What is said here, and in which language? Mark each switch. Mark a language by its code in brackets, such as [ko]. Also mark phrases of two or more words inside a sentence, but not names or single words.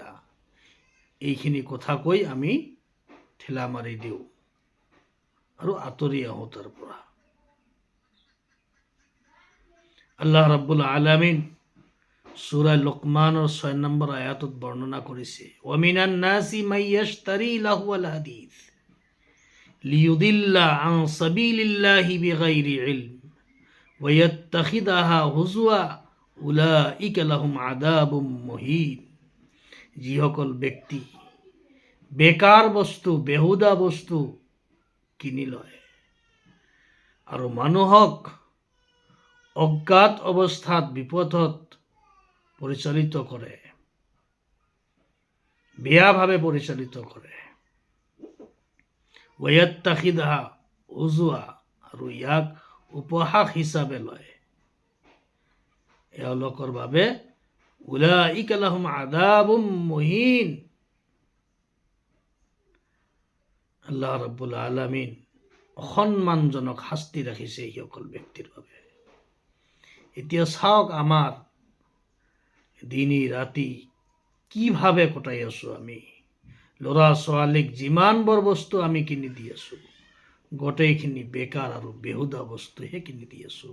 [as] এইখিনি কথা কৈ আমি ঠেলা মাৰি দিওঁ আৰু আঁতৰি আহোঁ তাৰ পৰা। [ar] الله رب العالمين [as] সূৰা লুকমানৰ 6 নম্বৰ আয়াতত বৰ্ণনা কৰিছে, [ar] ومن الناس من يشتري لهو الحديث ليضل عن سبيل الله بغير علم و يتخذها هزوا أولئك لهم عذاب مهين. [as] যিসকল ব্যক্তি বেকাৰ বস্তু, বেহুদা বস্তু কিনি লয় আৰু মানুহক অজ্ঞাত অৱস্থাত বিপথত পৰিচালিত কৰে, বেয়াভাৱে পৰিচালিত কৰে, [ar] ويتخذها هزوا, [as] আৰু ইয়াক উপহাস হিচাপে লয়, এওঁলোকৰ বাবে [ar] أولئك لهم عذاب مهين. الله رب العالمين [as] অসন্মানজনক শাস্তি ৰাখিছে এইসকল ব্যক্তিৰ বাবে। এতিয়া চাওক, আমাৰ দিনী ৰাতি কিভাৱে কটাই আছোঁ আমি। ল'ৰা ছোৱালীক যিমানবোৰ বস্তু আমি কিনি দি আছোঁ, গোটেইখিনি বেকাৰ আৰু বেহুদা বস্তুহে কিনি দি আছোঁ।